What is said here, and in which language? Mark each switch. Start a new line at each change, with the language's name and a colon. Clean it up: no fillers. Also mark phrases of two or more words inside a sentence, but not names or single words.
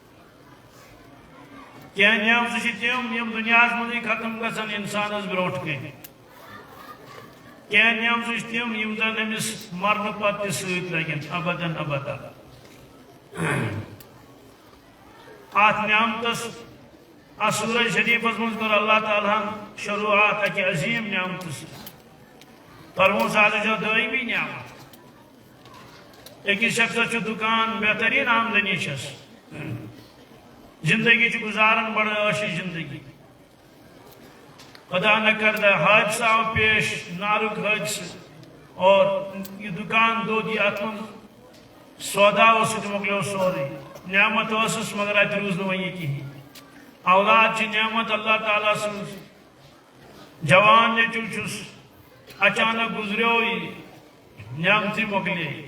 Kashmiri: کینٛہہ نعمتہٕ چھِ تِم یم دُنیاہس منٛزٕے ختم گژھان انسانس برونٛٹھ کٔنۍ کینٛہہ نعمتہٕ چھِ تِم یم زن أمِس مرنہٕ پتہٕ تہِ سۭتۍ لگن ابدن ابدا اتھ نعمتس اتھ سورہ شریفس منٛز کوٚر اللہ تعالیٰ ہن شروعات اکہِ عظیٖم نعمتہٕ سۭتۍ فرموس آز چھو دٲیمی نعمت أکِس شخصس چھُ دُکان بہتریٖن آمدنی چھس زندگی چھُ گزاران بڑٕ عٲشی زندگی خدا نہ کردہ حادثہ آو پیش نارک حادثہ اور یہ دکان دود یہ اتھ منٛز سودا اوس مۄکلیو سورُے نعمت ٲسٕس مگر اتہِ روٗز نہٕ وۄنۍ یہِ کِہیٖنۍ اولاد چھِ نعمت اللہ تعالیٰ سٕنٛز جوان نیٚچوٗ چھُس اچانک گُزریو یہِ نعمتٕے مۄکلے